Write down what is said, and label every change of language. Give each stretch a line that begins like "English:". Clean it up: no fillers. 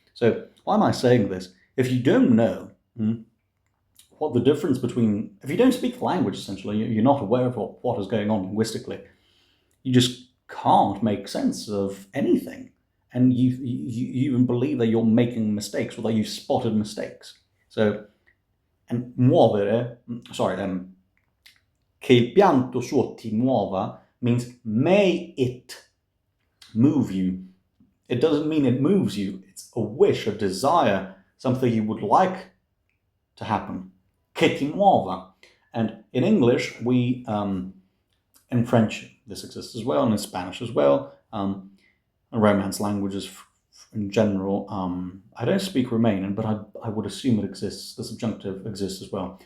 English: So, why am I saying this? If you don't know what the difference between, if you don't speak the language, essentially, you're not aware of what is going on linguistically, you just can't make sense of anything. And you even believe that you're making mistakes or that you've spotted mistakes. So, and muovere,
Italian: che il pianto suo ti muova
English: means may it move you. It doesn't mean it moves you. It's a wish, a desire, something you would like to happen.
Italian: Che ti muova.
English: And in English, in French, this exists as well, and in Spanish as well. Romance languages in general. I don't speak Romanian, but I would assume it exists. The subjunctive exists as well.